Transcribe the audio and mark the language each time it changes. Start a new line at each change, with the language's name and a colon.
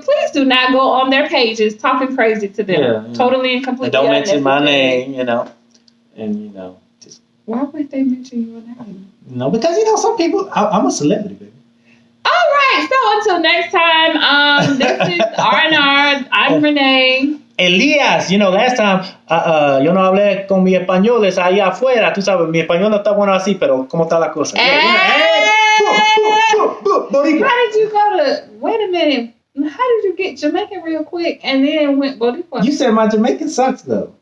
English: Please do not go on their pages talking crazy to them. Yeah. Totally and completely. And don't mention my name. And just. Why would they mention your name? No, because some people. I'm a celebrity, baby. All right. So until next time, this is R&R. I'm Renee.
Spanish: Elías,
English: last time
Spanish: yo no hablé con mi españoles allá afuera. Tú sabes, mi español no está bueno así, pero ¿cómo está la cosa?
English: How did you go to? Wait a minute. How did you get Jamaican real quick and then went Boricua? You said my Jamaican sucks though.